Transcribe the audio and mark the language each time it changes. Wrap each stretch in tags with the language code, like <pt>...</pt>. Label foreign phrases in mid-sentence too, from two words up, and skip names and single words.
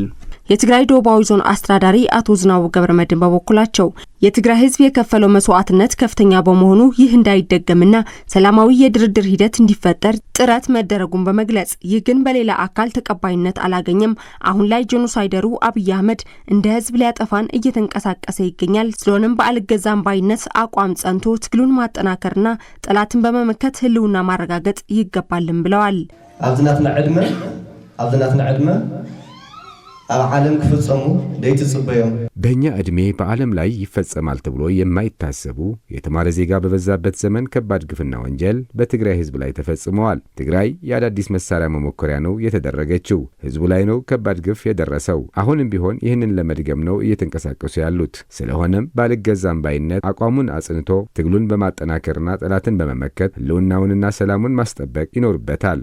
<am>የትግራይ ደቡባዊ ዞን አስተዳዳሪ አቶ ዝናቡ ገብረመድን በበኩላቸው የትግራይ ህዝብ የከፈለው መስዋዕትነት ከፍተኛ በመሆኑ ይህ እንዳይደገምና ሰላማዊ የድርድር ሂደት እንዲፈጠር ጥረት መደረጉን በመግለጽ ይህ ግን በሌላ አካል ተቀባይነት አላገኘም። አሁን ላይ ጄኖሳይደሩ አብይ አህመድ እንደ ህዝብ ሊያጠፋን እየተንቀሳቀሰ ይገኛል። ስለሆነም በአልገዛም ባይነት አቋም ጸንቶ ትግሉን ማጠናከርና ጠላትን በመመከት ህልውና ማረጋገጥ ይገባልም ብለዋል።</am> <ti>አብዝናትና ዕድመ ኣብ ዓለም ክፍጸሙ ደይትጽበዮም</ti> <am>በእኛ ዕድሜ በዓለም ላይ ይፈጸማል ተብሎ የማይታሰቡ የተማረ ዜጋ በበዛበት ዘመን ከባድ ግፍና ወንጀል በትግራይ ህዝብ ላይ ተፈጽመዋል። ትግራይ የአዳዲስ መሳሪያ መሞከሪያ ነው የተደረገችው። ህዝቡ ላይ ነው ከባድ ግፍ የደረሰው። አሁንም ቢሆን ይህንን ለመድገም ነው እየተንቀሳቀሱ ያሉት። ስለሆነም ባልገዛም ባይነት አቋሙን አጽንቶ ትግሉን በማጠናከርና ጠላትን በመመከት ህልውናውንና ሰላሙን ማስጠበቅ ይኖርበታል።</am>